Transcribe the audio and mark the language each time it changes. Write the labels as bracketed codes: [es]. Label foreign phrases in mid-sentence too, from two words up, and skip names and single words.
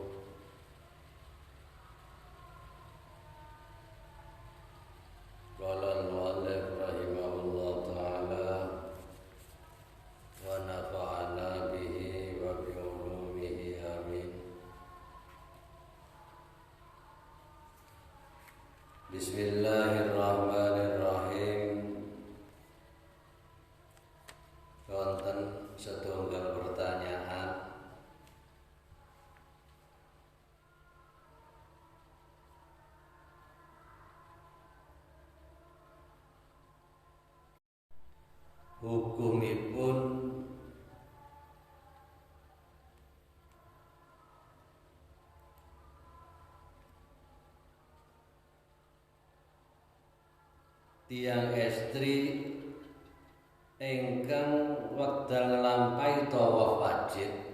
[ar] قال المؤلف رحمه الله تعالى ونفعنا به وبعلومه آمين. بسم الله الرحمن الرحيم. [jv] Wonten setunggal pertanyaan. Hukumipun tiang estri ingkang wekdal nglampahi tawaf wajib